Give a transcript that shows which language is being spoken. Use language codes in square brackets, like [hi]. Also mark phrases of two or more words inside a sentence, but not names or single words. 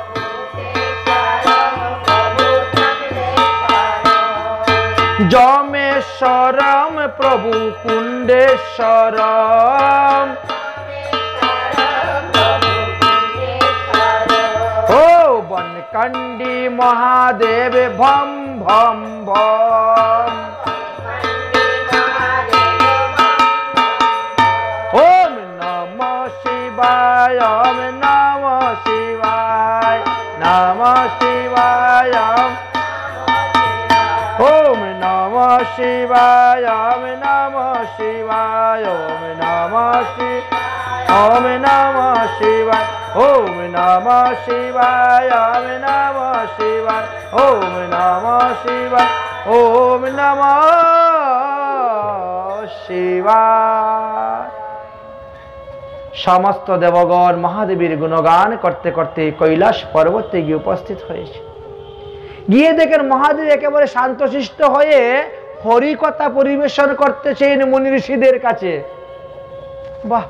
[sa] যমেশ্বরম প্রভু কুণ্ডেশ্বরম ও বনকণ্ডী মহাদেব ভম ভম ভম ওম নমঃ শিবায় ওম নমঃ শিবায় নমঃ শিবায় ওম নমঃ শিবায় ওম নমঃ শিবায় ওম নমঃ শিবায় ওম নমঃ শিবায় ওম নমঃ শিবায় ওম নমঃ শিবায় ওম নমঃ শিবায় ওম নমঃ শিবায়। [bn] সমস্ত দেবগণ মহাদেবীর গুণগান করতে করতে কৈলাস পর্বতে গিয়ে উপস্থিত হয়েছে। গিয়ে দেখেন মহাদেব একেবারে শান্তশিষ্ট হয়ে হরিকথা পরিবেশন করতেছেন মুনি ঋষিদের কাছে। বাহ!